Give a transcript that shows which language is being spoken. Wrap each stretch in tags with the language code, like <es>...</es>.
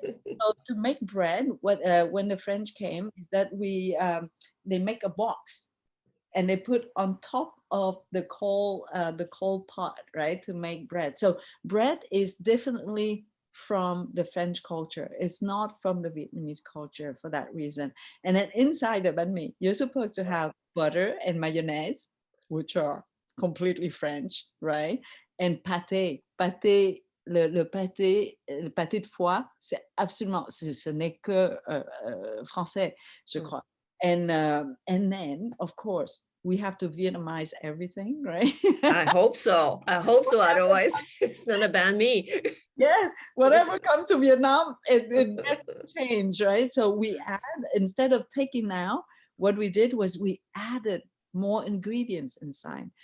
<en>So to make bread, when the French came, is that they make a box, and they put on top of the coal pot, right, to make bread. So bread is definitely from the French culture. It's not from the Vietnamese culture for that reason. And then inside the bánh mì, you're supposed to have butter and mayonnaise, which are completely French, right? And pâté.</en> <fr>Le pâté de foie, c'est absolument, ce n'est que français, je crois.</fr> <en>And then, of course, we have to Vietnamize everything, right? I hope so. Otherwise, it's not a banh mi. Yes, whatever comes to Vietnam, it change, right? So we instead of taking out, what we did was we added more ingredients inside.</en>